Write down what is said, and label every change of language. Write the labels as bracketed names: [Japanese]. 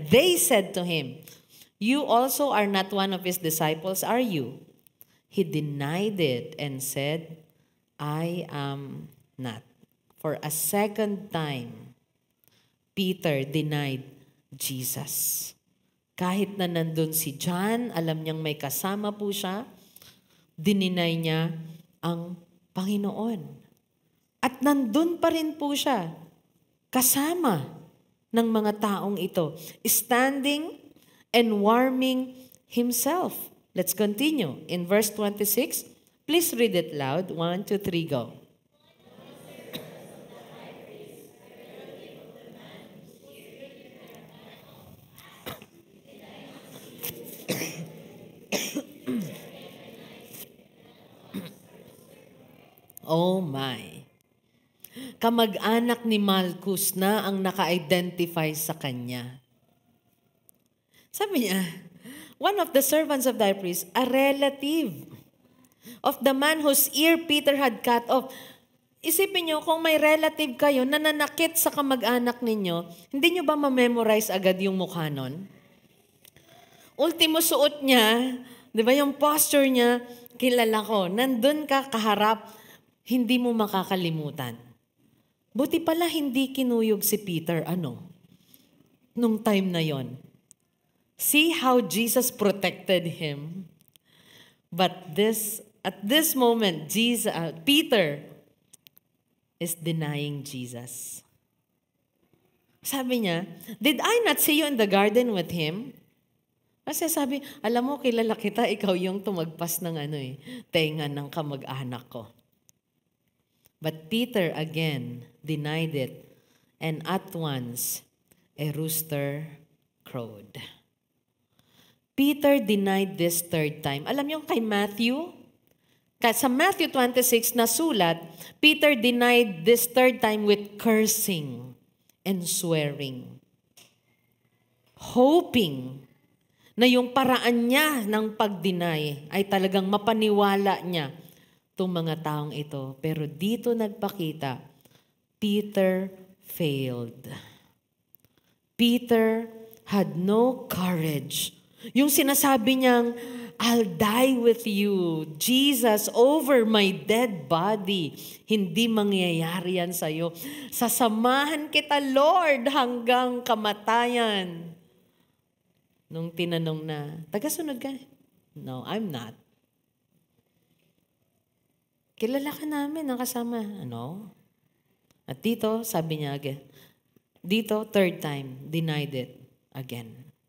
[English] They said to him, you also are not one of his disciples, are you? He denied it and said, I am not. For a second time, Peter denied Jesus. [Filipino] Kahit na nandun si John, alam niyang may kasama po siya, dininay niya ang Panginoon. At nandun pa rin po siya, kasama ng mga taong ito, [English] standing and warming himself. Let's continue. In verse 26, please read it loud. 1, 2, 3, go. Oh my. [Filipino] Kamag-anak ni Malchus na ang naka-identify sa kanya. Sabi niya, [English] one of the servants of the high priest, a relative of the man whose ear Peter had cut off. [Filipino] Isipin niyo, kung may relative kayo na nanakit sa kamag-anak ninyo, hindi niyo ba ma-memorize agad yung mukha nun? Ultimo suot niya, di ba yung posture niya, kilala ko, nandun ka kaharap, hindi mo makakalimutan. Buti pala hindi kinuyog si Peter, nung time na yon. [English] See how Jesus protected him. But at this moment, Peter is denying Jesus. [Filipino] Sabi niya, [English] did I not see you in the garden with him? [Filipino] Kasi sabi, alam mo, kilala kita, ikaw yung tumagpas ng tenga ng kamag-anak ko. [English] But Peter again denied it, and at once a rooster crowed. Peter denied this 3rd time. [Filipino] Alam niyo kay Matthew? Sa Matthew 26 na sulat, [English] Peter denied this 3rd time with cursing and swearing. [Filipino] Hoping na yung paraan niya ng pag-deny ay talagang mapaniwala niya itong mga taong ito. Pero dito nagpakita, [English] Peter failed. Peter had no courage. [Filipino] Yung sinasabi niyang, [English] I'll die with you, Jesus, over my dead body. [Filipino] Hindi mangyayari yan sa'yo. Sasamahan kita, Lord, hanggang kamatayan. Nung tinanong na, tagasunod ka? [English] No, I'm not. [Filipino] Kilala ka namin, ang kasama. At dito, sabi niya [English] again, dito, 3rd time, denied it again.